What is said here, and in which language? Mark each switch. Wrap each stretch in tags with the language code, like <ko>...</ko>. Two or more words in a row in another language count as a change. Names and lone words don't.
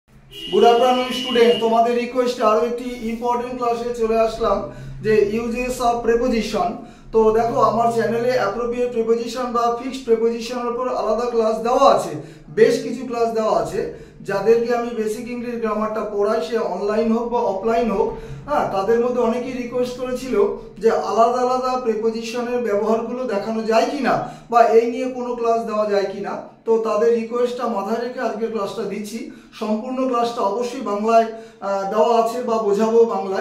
<en>Good afternoon student,</en> <bn>তুমহারে রিকোয়েস্ট আরো এক ইম্পর্ট্যান্ট ক্লাসে চলে আসলাম যে</bn> <en>uses of preposition.</en> <bn>তো দেখো আমার চ্যানেলে</bn> <en>appropriate preposition</en> <bn>বা</bn> <en>fixed prepositioner</en> <bn>উপর আলাদা ক্লাস देওয়া আছে, বেশ কিছু ক্লাস দেওয়া আছে। যাদেরকে আমি</bn> <en>basic English grammar-ta</en> <bn>পড়াই, সে অনলাইন হোক বা অফলাইন হোক, হ্যাঁ, তাদের মধ্যে অনেকেই রিকোয়েস্ট করেছিল যে আলাদা আলাদা প্রেপোজিশনের ব্যবহারগুলো দেখানো যায় কিনা বা এই নিয়ে কোনো ক্লাস দেওয়া যায় কিনা। তো তাদের রিকোয়েস্টটা মাথায় রেখে আজকের ক্লাসটা দিচ্ছি। সম্পূর্ণ ক্লাসটা অবশ্যই বাংলায় দেওয়া আছে বা বোঝাবো বাংলায়।</bn>